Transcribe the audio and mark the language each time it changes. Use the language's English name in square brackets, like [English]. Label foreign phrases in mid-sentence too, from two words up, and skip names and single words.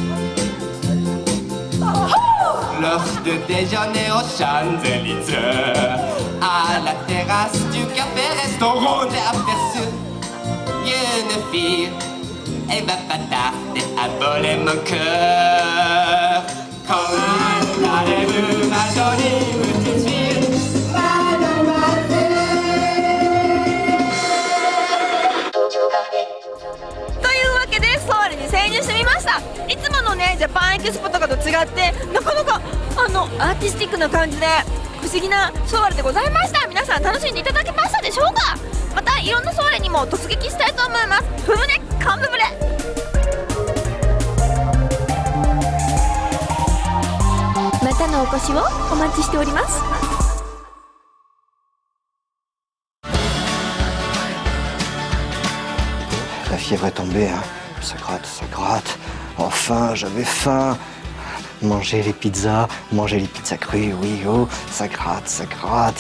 [French] L'heure de déjeuner aux Champs-Élysées, à la terrasse du café-restaurant, j'ai aperçu une fille. Elle va pas tarder à voler mon cœur. Quand allez-vous, ma jolie petite fille, mademoiselle? [Japanese] というわけでソワレに潜入してみました。いつものねジャパンエキスポとかと違ってなかなかアーティスティックな感じで不思議なソワレでございました。皆さん楽しんでいただけましたでしょうか。またいろんなソワレにも突撃したいと思います。ふむねカンブブレ。またのお越しをお待ちしております。 [French] La fièvre est tombée, hein. Ça gratte, ça gratte. Enfin, j'avais faim. Manger les pizzas crues, oui, oh, ça gratte, ça gratte.